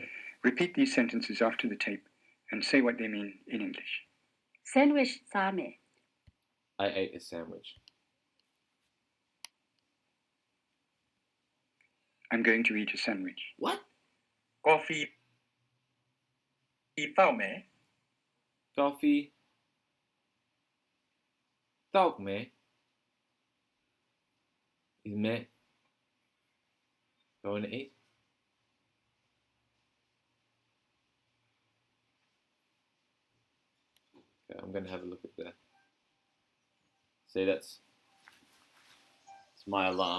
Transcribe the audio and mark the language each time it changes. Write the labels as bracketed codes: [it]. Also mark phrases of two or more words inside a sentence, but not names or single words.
[en] Repeat these sentences after the tape and say what they mean in English. [my] sandwich စားမယ် [en] I ate a sandwich. I'm going to eat a sandwich. What? [my] ကော်ဖီသောက်မယ် [en] coffee တောက်မယ် is met going to eat. Okay, I'm going to have a look at that. See, it's my alarm.